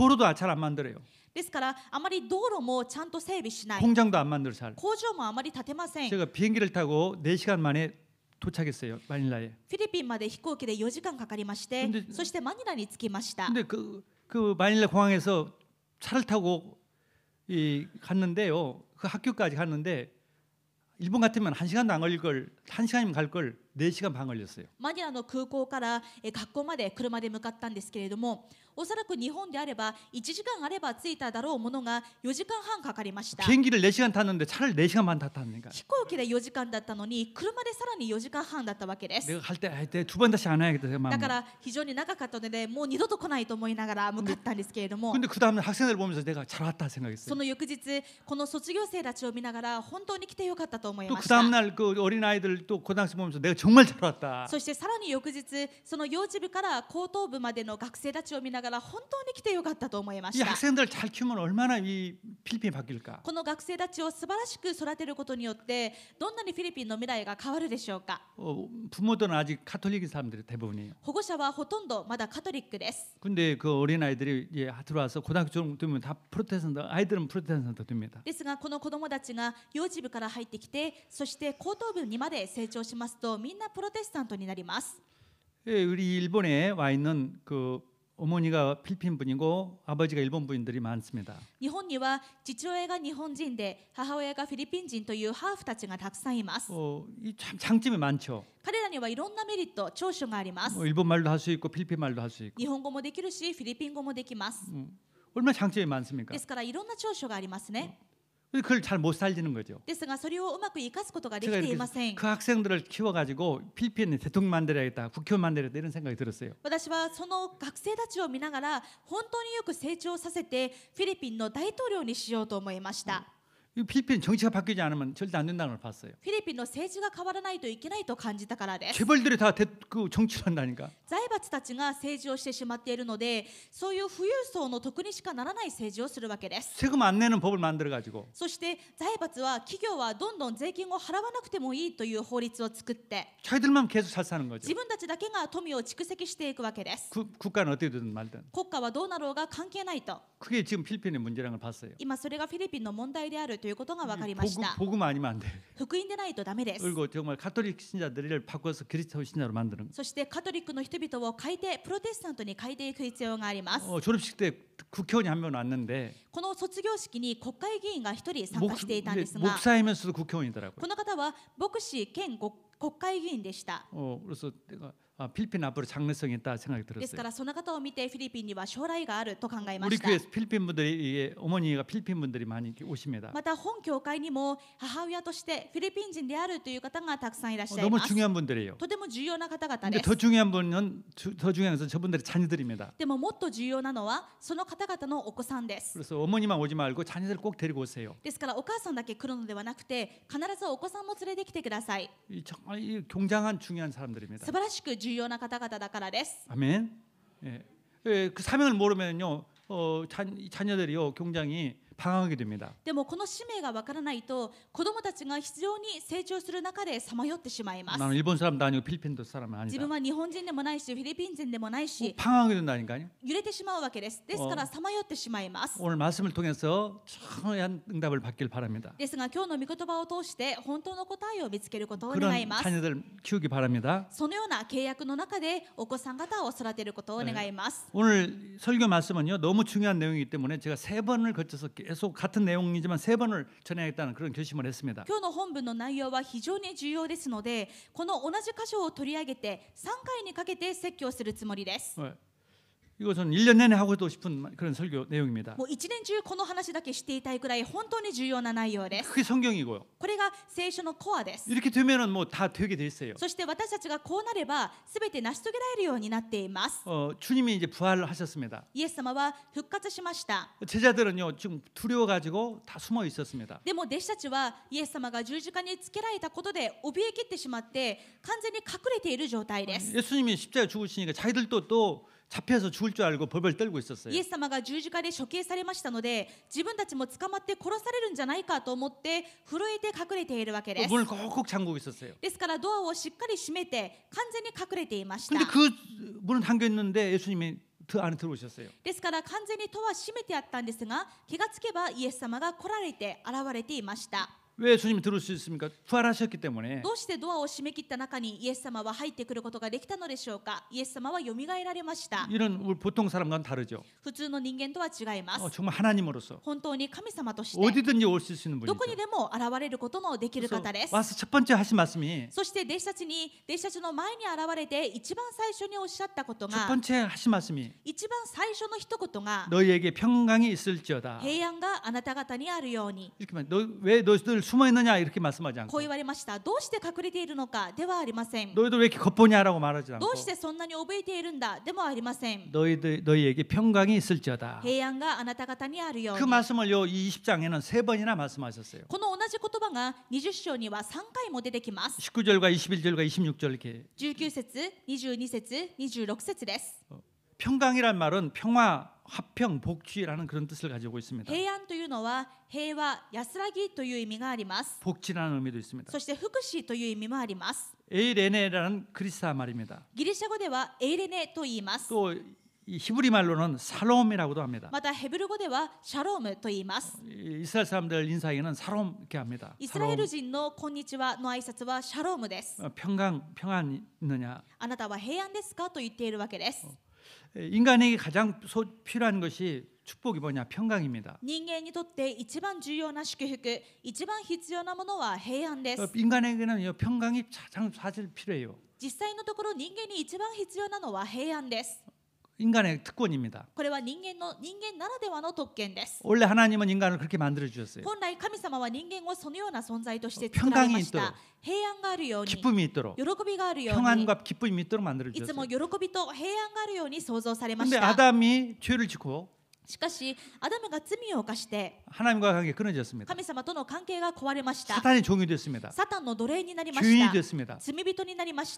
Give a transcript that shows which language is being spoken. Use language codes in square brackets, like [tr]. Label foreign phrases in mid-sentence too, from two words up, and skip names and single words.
[ko] 도로도 잘 안 만들어요. [ja] ですからあまり道路もちゃんと整備しない。 [ko] 공장도 안 만들어 잘. [ja] 工場もあまり建てません。 [ko] 제가 비행기를 타고 4시간 만에 도착했어요. 마닐라에. [ja] フィリピンまで飛行機で4時間かかりまして、そしてマニラに着きました。 [ko] 근데 그 마닐라 공항에서 차를 타고 갔는데요. 그 학교까지 갔는데 일본 같으면 1시간도 안 걸릴 걸 1시간이면 갈 걸 4시간 반 걸렸어요. [ja] マニラの空港から学校まで車で向かったんですけれども、おそらく日本であれば1時間あれば着いただろうものが4時間半かかりました。 [ko] 비행기를 4시간 탔는데 차를 4시간 반 탔다니까. [ja] 飛行機で4時間だったのに車でさらに4時間半だったわけです。 [ko] 내가 갈 때 두 번 다시 안 와야겠다 생각. [ja] だから非常に長かったのでもう二度と来ないと思いながら向かったんですけれども、 [ko] 근데 그 다음날 학생들 보면서 내가 잘 왔다 생각했어요. [ja] その翌日この卒業生たちを見ながら本当に来てよかったと思い [ko] 또 [ja] ま [ko] 그 [ja] した。 [ko] 다음날 그 어린 아이들 또 고등학생 보면서 내가 정말 잘 왔다. [ja] そしてさらに翌日その幼稚部から高等部までの学生たちを見ながら本当に来てよかったと思いま [ko] 이 [ja] した。 [ko] 학생들 잘 키우면 얼마나 이 필리핀이 바뀔까? [ja] この学生たちを素晴らしく育てることによってどんなにフィリピンの未来が変わるでしょうか。 [ko] 부모들은 아직 카톨릭인 사람들이 대부분이에요. [ja] 保護者はほとんどまだカトリックです。 [ko] 근데 그 어린 아이들이 들어와서 고등학교 정도 되면 다 프로테스탄트, 아이들은 프로테스탄트 됩니다. [ja] ですがこの子どもたちが幼稚部から入ってきてそして高等部にまで成長しますとみんなプロテスタントになります。 [ko] 우리 일본에 와 있는 그 어머니가 필리핀 분이고 아버지가 일본 분들이 많습니다. [ja] 日本には父親が日本人で母親がフィリピン人というハーフたちがたくさんいます。 [ko] 이 참 장점이 많죠. [ja] 彼らにはいろんなメリット、長所があります。 [ko] 일본 말도 할 수 있고 필리핀 말도 할 수 있고. [ja] 日本語もできるしフィリピン語もできます。 [ko] 얼마나 장점이 많습니까? [ja] ですからいろんな長所がありますね。 [ko] 그걸 잘 못 살리는 거죠. [ja] ですがそれをうまく生かすことができ [ko] 제가 [ja] てい [ko] 이렇게 [ja] ません。 [ko] 그 학생들을 키워가지고 필리핀에 대통령 만들어야겠다, 국회의원 만들어야겠다 이런 생각이 들었어요. [ja] 私はその学生たちを見ながら本当によく成長させてフィリピンの大統領にしようと思いました。 [ko] 이 필리핀 정치가 바뀌지 않으면 절대 안 된다는 걸 봤어요. [ja] フィリピンの政治が変わらないといけないと感じたからです。 [ko] 재벌들이 다 그 정치를 한다니까. [ja] 財閥たちが政治をしてしまっているので、そういう富裕層の得にしかならない政治をするわけです。 [ko] 세금 안 내는 법을 만들어가지고 [ja] そして財閥は企業はどんどん税金を払わなくてもいいという法律を作って [ko] 자기들만 계속 잘 사는 거죠. [ja] 自分たちだけが富を蓄積していくわけです。 [ko] 국가는 어떻게 되든 말든. [ja] 国家はどうなろうが関係ないと。 [ko] 그게 지금 필리핀의 문제라는 걸 봤어요. [ja] 今それがフィリピンの問題であるということが分かりました。 [ko] 복음 아니면 안 돼. [ja] 福音でないとダメです。 [ko] 그리고 정말 가톨릭 신자들을 바꿔서 그리스도 신자로 만드는. [ja] そしてカトリックの人々を変えてプロテスタントに変えていく必要があります。 [ko] 졸업식 때 국회의원이 한 명 왔는데 [ja] この卒業式に国会議員が一人参加していたんですが、 [ko] 목사이면서도 국회의원이더라고요. [ja] この方は牧師兼国会議員でした。 [ko] 그래서 내가 필리핀 앞으로 장래성이 있다 생각이 [ja] ですか [ko] 들었어요. [ja] らその方を見てフィリピンには将来があると考えま [ko] 우리 [ja] した。 [ko] 교회 필리핀 분들이 이게 어머니가 필리핀 분들이 많이 이렇게 오십니다. [ja] また本教会にも母親としてフィリピン人であるという方がたくさんいらっしゃい [ko] 너무 [ja] ます。 [ko] 중요한 분들이에요. [ja] とても重要な方々 [ko] 근데 [ja] で [ko] 더 [ja] す。 [ko] 중요한 분은 더 중요한 것은 저분들의 자녀들입니다. [ja] でももっと重要なのはその方々のお子さんです。 [ko] 그래서 어머니만 오지 말고 자녀들 꼭 데리고 오세요. [ja] ですからお母さんだけ来るのではなくて必ずお子さんも連れてきてください。 [ko] 정말 이 굉장한 중요한 사람들입니다. [ja] 素晴らしく重要な方々だからです。 [ko] 아멘. 그 사명을 모르면요, 자녀들이요 굉장히 방황하게 됩니다. [ja] でもこの使命がわからないと子供たちが非常に成長する中でさまよってしまいます。 [ko] 나는 일본 사람도 아니고 필리핀도 사람은 [ja] 自 [ko] 아니다. [ja] 分は日本人でもないしフィリピン人でもないし [ko] 방황하게 된다니까요. [ja] 揺れてしまうわけです。ですからさまよってしまいます。 [ko] 오늘 말씀을 통해서 정확한 응답을 받길 바랍니다. [ja] ですが今日の御言葉を通して本当の答えを見つけることを願い [ko] 그런 [ja] ます。 [ko] 자녀들 키우기 바랍니다. [ja] そのような契約の中でお子さん方を育てることを願います。 [ko] 오늘 설교 말씀은요 너무 중요한 내용이기 때문에 제가 3번을 거쳐서 계속 같은 내용이지만 3번을 전해야겠다는 그런 결심을 했습니다. [ja] 今日の本文の内容は非常に重要ですので、この同じ箇所を取り上げて3回にかけて説教するつもりです。 [ko] 이것은 1년 내내 하고도 싶은 그런 설교 내용입니다. [ja] もう一年中この話だけしていたいくらい本当に重要な内容です。 [ko] 그게 성경이고요. [ja] これが聖書のコアです。 [ko] 이렇게 되면은 뭐 다 되게 돼 있어요. [ja] そして私たちがこうなれば全て成し遂げられるようになっています。 [ko] 주님이 이제 부활하셨습니다. [ja] イエス様は復活しました。 [ko] 제자들은요 지금 두려워 가지고 다 숨어 있었습니다. [ja] でも弟子たちはイエス様が十字架につけられたことで怯えきってしまって完全に隠れている状態です。 [ko] 예수님이 십자가에 죽으시니까 자기들도 또 잡혀서 죽을 줄 알고 벌벌 떨고 있었어요. [ja] イエス様が十字架で処刑されましたので自分たちも捕まって殺されるんじゃないかと思って震えて隠れているわけです。 [ko] 문을 꼭꼭 잠그고 있었어요. [ja] ですからドアをしっかり閉めて完全に隠れていました。 [ko] 근데 그 문은 잠겨 있는데 예수님이 그 안에 들어오셨어요. [ja] ですから完全に戸は閉めてあったんですが気がつけばイエス様が来られて現れていました。 [ko] 왜 예수님이 들어올 수 있습니까? 부활하셨기 때문에. [ja] どうしてドアを閉め切った中にイエス様は入ってくることができたのでしょうか。イエス様はよみがえられました。 [ko] 이런 우리 보통 사람과는 다르죠. [ja] 普通の人間とは違います。 [ko] 정말 하나님으로서 [ja] 本当に神様として [ko] 어디든지 올 수 있는 [ja] どこに [ko] 분이죠. [ja] でも現れることのできる [ko] 그래서 [ja] 方です。 [ko] 와서 첫 번째 하신 말씀이 [ja] そして弟子たちの前に現れて一番最初におっしゃったこと [ko] 첫 [ja] が [ko] 번째 하신 말씀이 [ja] 一番最初の一言が [ko] 너희에게 평강이 있을지어다. [ja] 平安があなた方にあるように [ko] 이렇게 왜 너희들 숨어 있느냐 이렇게 말씀하지 [ja] こう [ko] 않고 [ja] 言われました。どうして隠れているのかではありません。 [ko] 너희들 왜 이렇게 겉보냐라고 말하지 않고 [ja] どうしてそんなに怯えているんだでもありません。 [ko] 너희에게 평강이 있을지어다. [ja] 平安があなた方にあるよう [ko] 그 [ja] に。 [ko] 말씀을요 20장에는 3번이나 말씀하셨어요. [ja] この同じ言葉が20章には3回も出てきます。 [ko] 19절과 21절과 26절 이렇게 [ja] 19 節、22節、26節です。 [ko] 평강이란 말은 평화, 화평, 복지라는 그런 뜻을 가지고 있습니다. [ja] 平安というのは平和、安らぎという意味があります。 [ko] 복지라는 의미도 있습니다. [ja] そして福祉という意味もあります。 [ko] 에이레네라는 그리스아 말입니다. [ja] ギリシャ語ではエイレネと言います。 [ko] 또 이 히브리 말로는 살롬이라고도 합니다. [ja] またヘブル語ではシャロームと言います。 [ko] 이스라엘 사람들 인사에는 살롬 이렇게 합니다. [ja] イスラエル人のこんにちはの挨拶はシャロームです。 [ko] 평안 있느냐? [ja] あなたは平安ですかと言っているわけです。 [ko] 인간에게 가장 필요한 것이 축복이 뭐냐? 평강입니다. [ja] 人間にとって一番重要な祝福、一番必要なものは平安です。 [ko] 인간에게는 평강이 가장 사실 필요해요. [ja] 実際のところ人間に一番必要なのは平安です。 [ko] 인간의 특권입니다. [ja] これは人間ならではの特権です。 [ko] 원래 하나님은 인간을 그렇게 만들어 주셨어요. [ja] 本来神様は人間をそのような存在として作られまし [ko] 평강이 [ja] た。平安があるように、 [ko] 기쁨이 있도록 [ja] 喜びがあるように、 [ko] 평안과 기쁨이 있도록 만들어 [ja] いつも [ko] 주셨어요. [ja] 喜びと平安があるように創造されまし [ko] 근데 [ja] た。 [ko] 아담이 죄를 짓고 [ja] しかしアダムが罪を犯して [ko] 하나님과 관계 끊어졌습니다. [ja] 神様との関係が壊れました。 [ko] 사탄이 종이 됐습니다. [ja] サタンの奴隷になりまし [ko] 주인이 [ja] た。 [ko] 됐습니다. [ja] 罪人になりました。